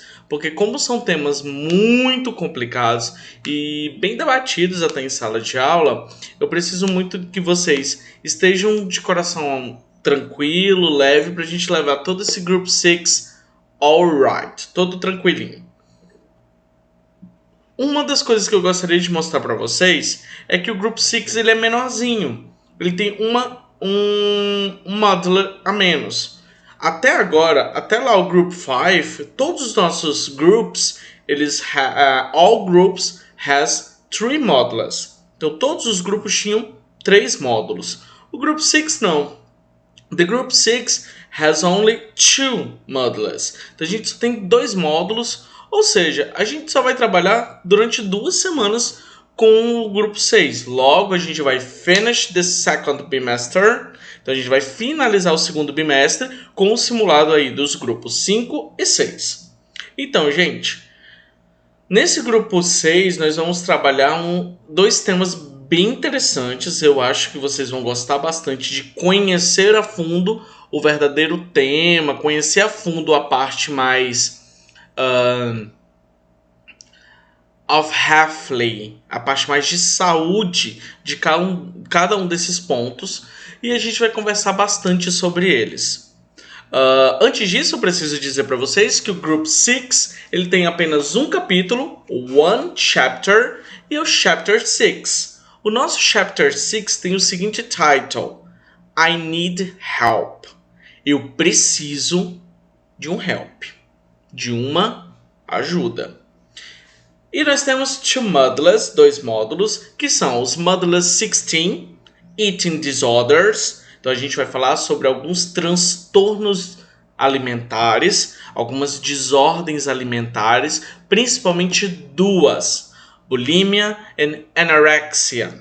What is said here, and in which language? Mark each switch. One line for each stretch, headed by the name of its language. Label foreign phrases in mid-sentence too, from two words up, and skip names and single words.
Portuguese: Porque como são temas muito complicados e bem debatidos até em sala de aula, eu preciso muito que vocês estejam de coração tranquilo, leve, para a gente levar todo esse Group 6 alright, todo tranquilinho. Uma das coisas que eu gostaria de mostrar para vocês é que o Group 6 ele é menorzinho. Ele tem um modular a menos. Até agora, até lá o Group 5, todos os nossos groups,
English: all groups has 3 modulars.
Portuguese: Então todos os grupos tinham 3 módulos. O Group 6 não.
English: The Group 6 has only 2 modulars.
Portuguese: Então a gente só tem 2 módulos, ou seja, a gente só vai trabalhar durante 2 semanas com o grupo 6. Logo a gente vai
English: finish the second bimester.
Portuguese: Então a gente vai finalizar o segundo bimestre com o simulado aí dos grupos 5 e 6. Então, gente, nesse grupo 6 nós vamos trabalhar 2 temas bem interessantes. Eu acho que vocês vão gostar bastante de conhecer a fundo o verdadeiro tema, conhecer a fundo a parte mais
English: of healthly,
Portuguese: a parte mais de saúde de cada um desses pontos, e a gente vai conversar bastante sobre eles. Antes disso, eu preciso dizer para vocês que o Group 6 ele tem apenas um capítulo,
English: one chapter,
Portuguese: e o
English: Chapter 6.
Portuguese: O nosso Chapter 6 tem o seguinte title:
English: I need help.
Portuguese: Eu preciso de um help, de uma ajuda. E nós temos 2 modulars, 2 módulos, que são os modulars 16, Eating Disorders. Então a gente vai falar sobre alguns transtornos alimentares, algumas desordens alimentares, principalmente 2, bulimia e anorexia.